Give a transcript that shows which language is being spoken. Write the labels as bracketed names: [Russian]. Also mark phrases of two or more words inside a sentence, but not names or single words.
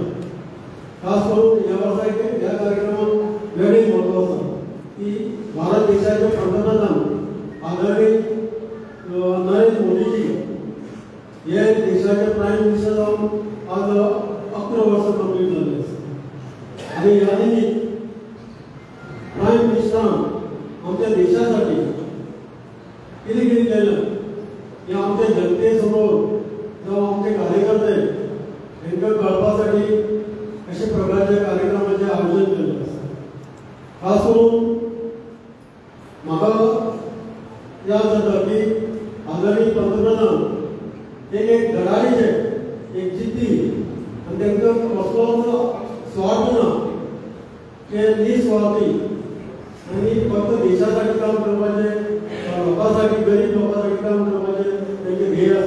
[Marathi] खास करून या कार्यक्रमात वेगळे महत्व असतात की भारत देशाचे पंतप्रधान आदरणीय [Konkani] नरेंद्र मोदीजी हे देशाचे [English] prime minister [Konkani] जाऊन आज 11 वर्ष कंप्लीट झाले आणि याने प्राईम मिनिस्टरान आमच्या देशासाठी कितें कितें केलें हे आमच्या जनते समोर जावं आमचे कार्यकर्ते हांकां कळपासाठी अशा प्रकारचे कार्यक्रमाचे आयोजन केलें आसा. खास करून म्हाका याद जाता की आदरणीय पंतप्रधान एक धडाडीचे एक जिद्दी आनी तांकां कसलोच स्वार्थ ना, ते निस्वार्थी आणि फक्त देशासाठी काम करपाचे, लोकांसाठी गरीब लोकांसाठी काम करपाचे त्यांचे ध्येय आसा.